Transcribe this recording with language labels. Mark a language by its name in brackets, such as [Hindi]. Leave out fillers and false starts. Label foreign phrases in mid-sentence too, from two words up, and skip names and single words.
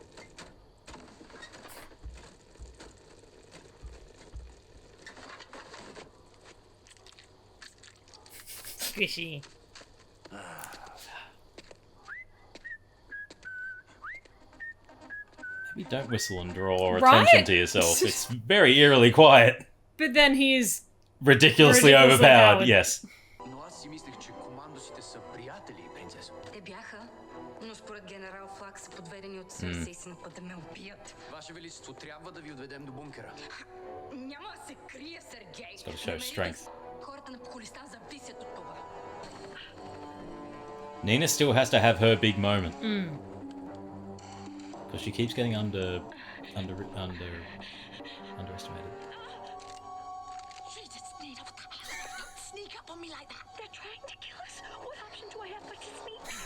[English] Squishy. Maybe don't whistle and draw Right? attention to yourself. It's very eerily quiet. But then he is... Ridiculously overpowered, yes. [Bulgarian] Но аз си мислех, че командосите са приятели, принцесо. Те бяха, но според генерал Флаг са подведени от себе си и се напът да ме убият. Ваше величество, трябва да ви отведем до бункера. Няма да се крие, Сергей! [English] It's got to show strength. [Bulgarian] Хората на Поколистан зависят от това. [English] Nina still has to have her big moment. Because she keeps getting underestimated. Jesus, Nina, what the hell? Don't sneak up on me like that. They're trying to kill us. What option do I have but to sneak?